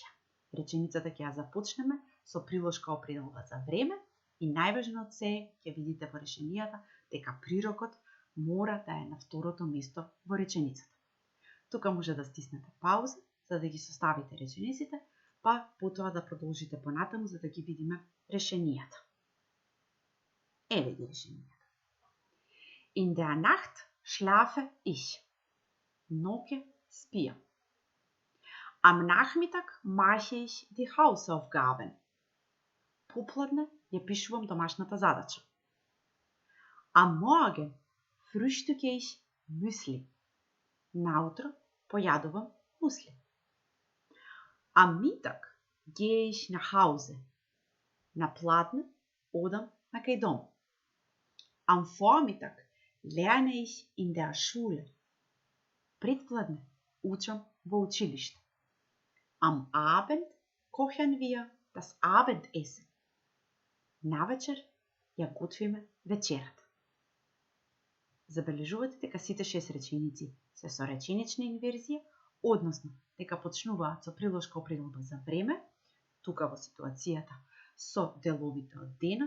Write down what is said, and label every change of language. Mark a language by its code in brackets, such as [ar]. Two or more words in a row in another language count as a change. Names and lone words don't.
[mk] Реченицата ќе ја започнеме со приложка определба за време и најважно од се ќе видите во решенијата дека прирокот мора да е на второто место во реченицата. Тука може да стиснете пауза за да ги составите речениците, па потоа да продолжите понатаму за да ги видиме решенијата. Еве ги решенијата. [de] In der Nacht schlafe ich. [mk] Ноќе спијам. [de] Am Nachmittag mache ich die Hausaufgaben. [mk] Попладне ја пишувам домашната задача. [de] Am Morgen frühstücke ich Müsli. [mk] Наутро појадувам мусли. [de] Am Mittag gehe ich nach Hause. [mk] На пладне одам на кај дом. [de] Am Vormittag lerne ich in der Schule. [mk] Предпладне учам во училиште. [de] Am Abend kochen wir das Abendessen. [mk] Навечер ја готвиме вечерата. Забележувате дека сите 6 реченици се со реченична инверзија, односно дека почнуваат со приложка определба за време, тука во ситуацијата со деловите од денот.